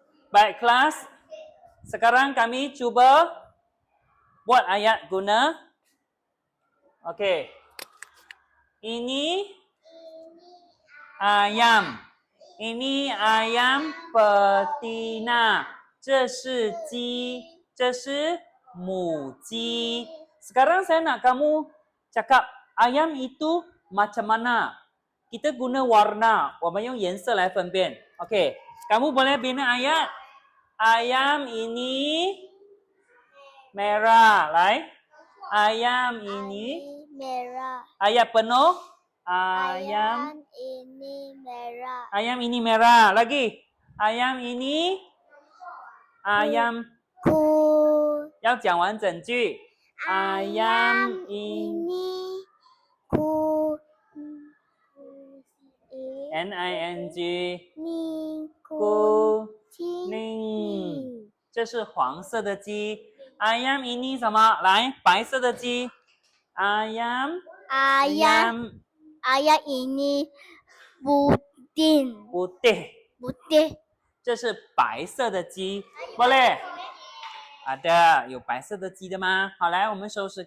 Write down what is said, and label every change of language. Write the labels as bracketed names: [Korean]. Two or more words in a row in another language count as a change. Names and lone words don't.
[Malay] Baik kelas, sekarang kami cuba buat ayat guna. Okey. Ini ayam. Ini ayam betina. [Chinese] 这是鸡，这是母鸡。 [Malay] Sekarang saya nak kamu cakap ayam itu macam mana? Kita guna warna, [Chinese] 我们用颜色来分辨。 [Malay] Okey, kamu boleh bina ayat. Ayam ini merah. 来 ayam ini merah. ayat penuh. Ayam ini merah. Ayam ini merah. Lagi. Ayam ini ayam [Chinese] 要讲完整句。 [Malay] ayam ini kuning， [Chinese] 这是黄色的鸡。 [Malay] ayam ini [Chinese] 什么？来，白色的鸡。ayam [Malay] ini putih， [Chinese] 这是白色的鸡。boleh？ ada 有白色的鸡的吗？好，来，我们收拾。